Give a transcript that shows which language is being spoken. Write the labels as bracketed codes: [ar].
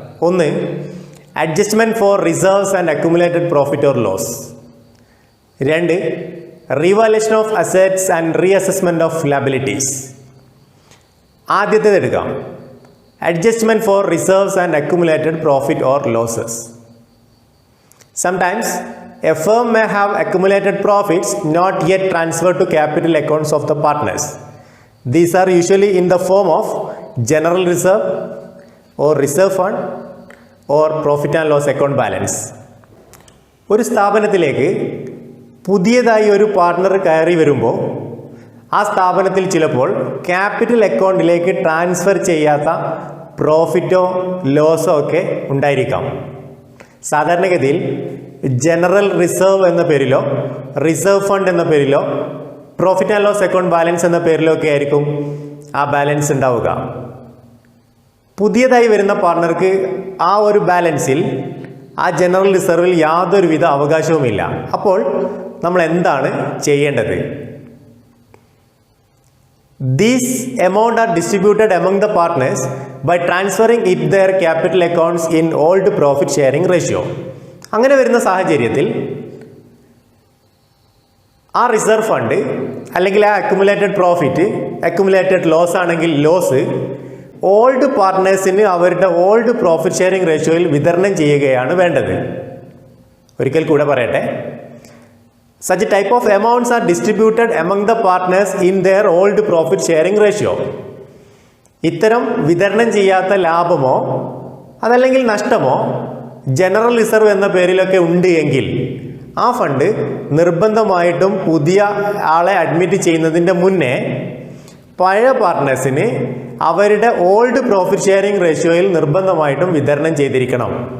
[ml] ഒന്ന്, [en] Adjustment for reserves and accumulated profit or loss. [ml] രണ്ട്, [en] Revaluation of assets and reassessment of liabilities. [ml] ആദ്യത്തേത് എടുക്കാം, [en] Adjustment for reserves and accumulated profit or losses. Sometimes a firm may have accumulated profits not yet transferred to capital accounts of the partners. These are usually in the form of general reserve or reserve fund or profit and loss account balance. [ml] ഒരു സ്ഥാപനത്തിലേക്ക് പുതിയതായി ഒരു partner കയറി വരുമ്പോൾ ആ സ്ഥാപനത്തിൽ ചിലപ്പോൾ capital അക്കൗണ്ടിലേക്ക് ട്രാൻസ്ഫർ ചെയ്യാത്ത പ്രോഫിറ്റോ ലോസോ ഒക്കെ ഉണ്ടായിരിക്കാം. സാധാരണഗതിയിൽ ജനറൽ റിസർവ് എന്ന പേരിലോ റിസർവ് ഫണ്ട് എന്ന പേരിലോ profit and loss account balance എന്ന പേരിലോ ഒക്കെ ആയിരിക്കും ആ ബാലൻസ് ഉണ്ടാവുക. പുതിയതായി വരുന്ന പാർട്ണർക്ക് ആ ഒരു ബാലൻസിൽ ആ ജനറൽ റിസർവിൽ യാതൊരുവിധ അവകാശവുമില്ല. അപ്പോൾ നമ്മൾ എന്താണ് ചെയ്യേണ്ടത്? [en] These amount are distributed among the partners by transferring it their capital accounts in old profit sharing ratio. [ml] അങ്ങനെ വരുന്ന സാഹചര്യത്തിൽ ആ റിസർവ് ഫണ്ട് അല്ലെങ്കിൽ ആ അക്യുമുലേറ്റഡ് പ്രോഫിറ്റ്, അക്യുമുലേറ്റഡ് ലോസ് ആണെങ്കിൽ ലോസ്, ഓൾഡ് പാർട്ട്നേഴ്സിന് അവരുടെ ഓൾഡ് പ്രോഫിറ്റ് ഷെയറിംഗ് റേഷ്യോയിൽ വിതരണം ചെയ്യുകയാണ് വേണ്ടത്. ഒരിക്കൽ കൂടെ പറയട്ടെ, [en] such type of amounts are distributed among the partners in their old profit sharing ratio. [ml] ഇത്തരം വിതരണം ചെയ്യാത്ത ലാഭമോ അതല്ലെങ്കിൽ നഷ്ടമോ ജനറൽ റിസർവ് എന്ന പേരിലൊക്കെ ഉണ്ട് എങ്കിൽ ആ ഫണ്ട് നിർബന്ധമായിട്ടും പുതിയ ആളെ അഡ്മിറ്റ് ചെയ്യുന്നതിൻ്റെ മുന്നേ പഴയ പാർട്ട്നേഴ്സിന് അവരുടെ ഓൾഡ് പ്രോഫിറ്റ് ഷെയറിംഗ് റേഷ്യോയിൽ നിർബന്ധമായിട്ടും വിതരണം ചെയ്തിരിക്കണം.